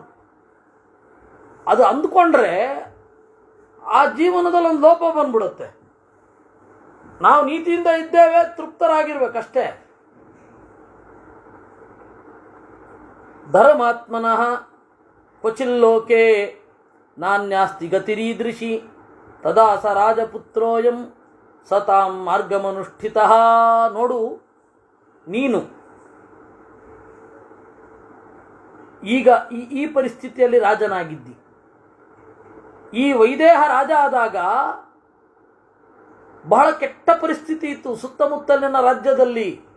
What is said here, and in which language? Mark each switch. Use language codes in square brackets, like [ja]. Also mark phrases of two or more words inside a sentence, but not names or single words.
[kn] ಅದು ಅಂದ್ಕೊಂಡ್ರೆ ಆ ಜೀವನದಲ್ಲಿ ಒಂದು ಲೋಪ ಬಂದ್ಬಿಡುತ್ತೆ. ನಾವು ನೀತಿಯಿಂದ ಇದ್ದೇವೆ, ತೃಪ್ತರಾಗಿರ್ಬೇಕಷ್ಟೇ. [sa] ಧರ್ಮಾತ್ಮನಃ ಕ್ವಚಿಲ್ಲೋಕೆ ನಾನ್ಯಾಸ್ತಿ ಗತಿರೀದೃಶಿ ತದಾ ಸ ರಾಜಪುತ್ರೋಯಂ ಸತಾಂ ಮಾರ್ಗಮನುಷ್ಠಿತ. [kn] ನೋಡು, ನೀನು ಈಗ ಈ ಪರಿಸ್ಥಿತಿಯಲ್ಲಿ ರಾಜನಾಗಿದ್ದಿ. ಈ ವೈದೇಹ ರಾಜ ಆದಾಗ ಬಹಳ ಕೆಟ್ಟ ಪರಿಸ್ಥಿತಿ ಇತ್ತು ಸುತ್ತಮುತ್ತಲಿನ ರಾಜ್ಯದಲ್ಲಿ.